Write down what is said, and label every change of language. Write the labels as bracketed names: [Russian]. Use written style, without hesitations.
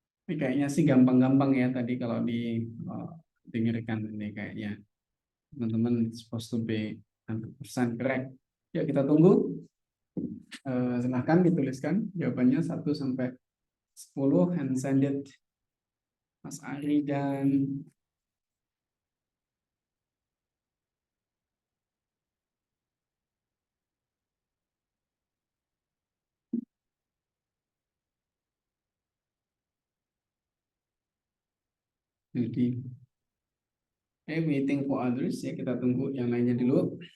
[Indonesian] Ini kayaknya sih gampang-gampang ya tadi kalau dengarkan ini kayaknya. [English] Teman-teman supposed to be 100% correct. [Indonesian] Yuk kita tunggu. Silahkan dituliskan jawabannya 1 sampai 10 [English] and send it [Indonesian] Mas Ari dan Jadi [English] waiting for others [Indonesian] ya, kita tunggu yang lainnya dulu.